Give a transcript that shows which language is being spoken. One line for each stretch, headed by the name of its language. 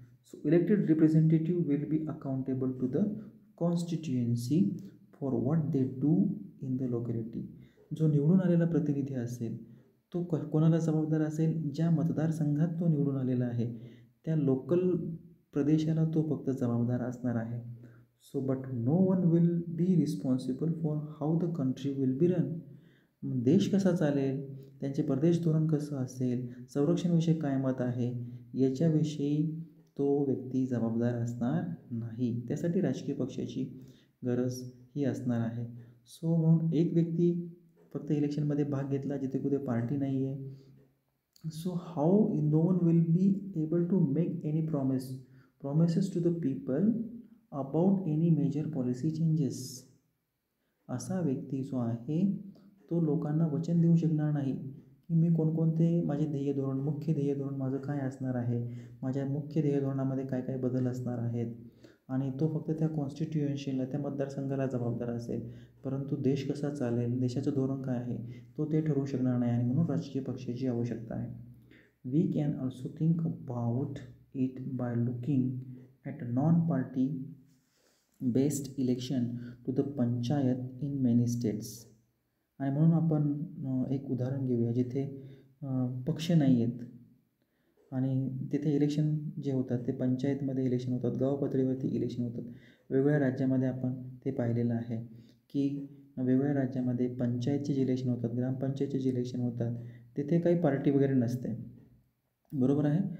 English: So elected representative will be accountable to the constituency for what they do in the locality.
Marathi: जो निवडून आलेला प्रतिनिधी असेल तो कोणाला जबाबदार असेल, ज्या मतदारसंघात तो निवडून आलेला आहे त्या लोकल प्रदेशाला तो फक्त जबाबदार असणार आहे.
English: So but no one will be responsible for how the country will be run.
Marathi: देश कसा चालेल, त्यांचे परदेश धोरण कसं असेल, संरक्षणविषयक काय मत आहे, याच्याविषयी तो व्यक्ती जबाबदार असणार नाही. त्यासाठी राजकीय पक्षाची गरज ही असणार आहे. सो म्हणून एक व्यक्ती फक्त इलेक्शनमध्ये भाग घेतला जिथे कुठे पार्टी नाही आहे.
English: So how no one will be able to make any promises to the people about any major policy changes.
Marathi: असा व्यक्ती जो आहे तो लोकांना वचन देऊ शकणार नाही की मी कोणकोणते माझे मुख्य ध्येय धोरण माझं काय असणार आहे, माझ्या मुख्य ध्येय धोरणामध्ये काय काय बदल असणार आहेत, आणि तो फक्त त्या कॉन्स्टिट्युएन्सीला त्या मतदारसंघाला जबाबदार असेल. परंतु देश कसा चालेल, देशाचं धोरण काय आहे तो ते ठरवू शकणार नाही, आणि म्हणून राजकीय पक्षाची आवश्यकता आहे.
English: We can also think about it by looking at non party based election to the panchayat in many states.
Marathi: आणि म्हणून आपण एक उदाहरण घेऊया जिथे पक्ष नाही आहेत आणि तिथे इलेक्शन जे होतात ते पंचायतमध्ये इलेक्शन होतात, गाव पातळीवरती इलेक्शन होतात. वेगवेगळ्या राज्यामध्ये आपण ते पाहिलेलं आहे की वेगवेगळ्या राज्यामध्ये पंचायतचे जे इलेक्शन होतात, ग्रामपंचायतचे जे इलेक्शन होतात तिथे काही पार्टी वगैरे नसते, बरोबर आहे.